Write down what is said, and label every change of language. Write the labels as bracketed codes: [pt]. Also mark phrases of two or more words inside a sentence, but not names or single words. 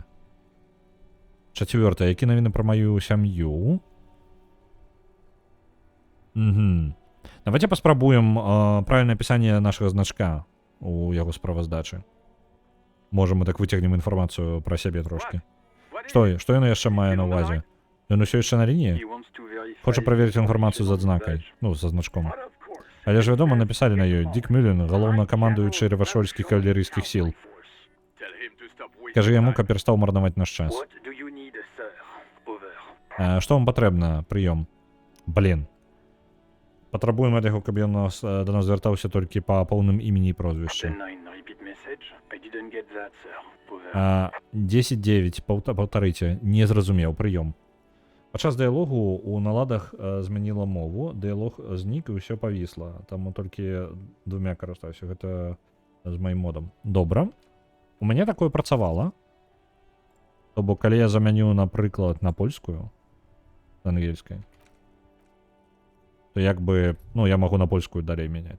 [be] Чацвёртае. Які навіны пра маю сям'ю? Давайте паспрабуем правільнае апісанне нашага значка у яго справаздачы. Можа, мы так выцягнем інфармацыю пра сябе трошкі. Што яно яшчэ мае на ўвазе? Ён усё яшчэ на лініі? [en] He wants to verify [be] Хоча праверыць [en] your [be] інфармацыю з [en] official [be] адзнакай. [en] badge. [be] Ну, са значком. [en] But of course. [be] Але ж вядома, напісалі на ёй Дік Мюлен, галоўнакамандуючы рэваршольскіх кавалерыйскіх сіл. [en] Tell him to stop wasting [be] Кажы яму, [en] time. [be] каб перастаў марнаваць наш час. [en] What do you need, sir? Over. [be] Што вам патрэбна? Прыём. Блін. Патрабуем ад яго, каб ён да нас звяртаўся толькі па поўным імені і прозвішчы. [en] 10-9, repeat message. I didn't get that, sir. Over. [be] 10-9, паўтарыце, не зразумеў, прыём. Падчас дыялогу ў наладах змяніла мову, дыялог знік і ўсё павісла. Таму толькі двумя карыстаюся. Гэта з маім модам. Добра. У мяне такое працавала. То бок, калі я замяню, напрыклад, на польскую, на ангельскай, то як бы, я магу на польскую далей мяняць.